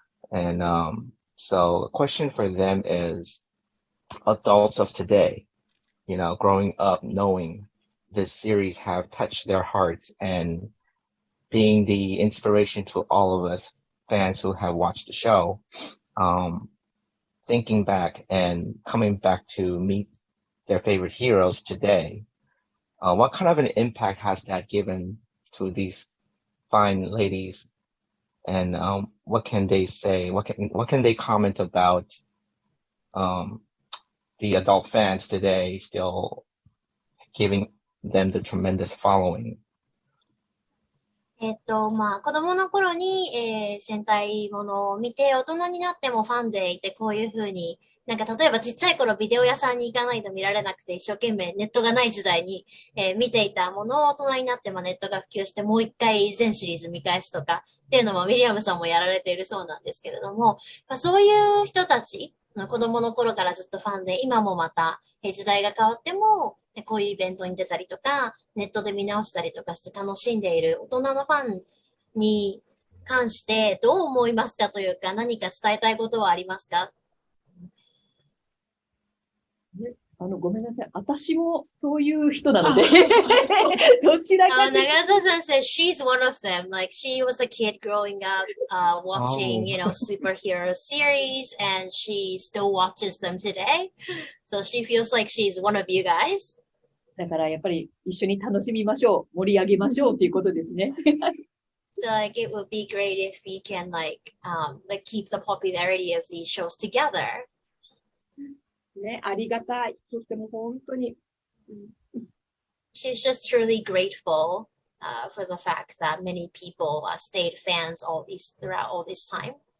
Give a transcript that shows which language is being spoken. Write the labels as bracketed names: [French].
[English] And so a question for them is, adults of today, you know, growing up knowing this series have touched their hearts and being the inspiration to all of us fans who have watched the show, thinking back and coming back to meet their favorite heroes today, what kind of an impact has that given to these fine ladies? And what can they say? What can they comment about the adult fans today still giving them the tremendous following? [Japanese] 子供の頃に、戦隊ものを見て、大人になってもファンでいて、こういう風に、なんか例えばちっちゃい頃ビデオ屋さんに行かないと見られなくて、一生懸命ネットがない時代に、見ていたものを大人になってもネットが普及して、もう一回全シリーズ見返すとか、っていうのもウィリアムさんもやられているそうなんですけれども、そういう人たち、子供の頃からずっとファンで、今もまた、時代が変わっても、こういうイベントに出たりとか、ネットで見直したりとかして楽しんでいる大人のファンに関してどう思いますかというか、何か伝えたいことはありますか？ごめんなさい。私もそういう人なので、どちらかというと [English] Nagata-san says she's one of them. Like she was a kid growing up, watching, Oh. superhero series, and she still watches them today. So she feels like she's one of you guys. [Japanese] だからやっぱり一緒に楽しみましょう。盛り上げましょうっていうことですね。 [English] So like it would be great if we can keep the popularity of these shows together. [Japanese] ね、ありがたい。とっても本当に。 [English] She's just truly grateful for the fact that many people stayed fans throughout all this time.